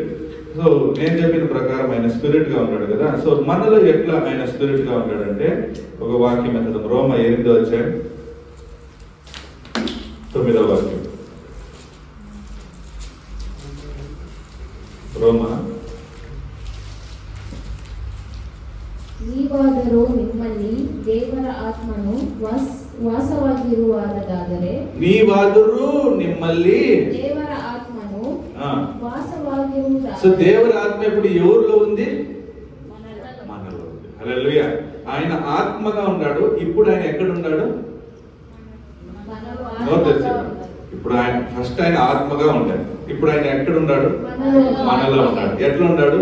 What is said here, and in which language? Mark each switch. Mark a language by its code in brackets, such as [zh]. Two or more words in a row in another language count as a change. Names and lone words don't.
[te] సో నేను చెప్పిన ప్రకారం ఆయన స్పిరిట్ గా ఉన్నాడు కదా. సో మనలో ఎట్లా ఆయన స్పిరిట్ గా ఉన్నాడంటే ఒక వాక్యం ఎత్తదాం. రోమ 8వ అధ్యాయం 9వ వాక్యం. రోమ [kn] ನೀವಾದರೂ ನಿಮ್ಮಲ್ಲಿ ದೇವರ ಆತ್ಮನು ವಾಸವಾಗಿರುವಾಗದಾದರೆ, ನೀವಾದರೂ ನಿಮ್ಮಲ್ಲಿ ದೇವರ ಆತ್ಮನು ವಾಸವಾಗಿರುವುದಾದರೆ. [te] సో దేవర ఆత్మ ఇప్పుడు ఎవరిలో ఉంది? మనలో ఉంది. హల్లెలూయా. ఆయన ఆత్మగా ఉన్నాడు. ఇప్పుడు ఆయన ఎక్కడ ఉన్నాడు? ఇప్పుడు ఆయన ఫస్ట్ ఆయన ఆత్మగా ఉన్నాడు. ఇప్పుడు ఆయన ఎక్కడ ఉన్నాడు? మనలో ఉన్నాడు. ఎట్లా ఉన్నాడు?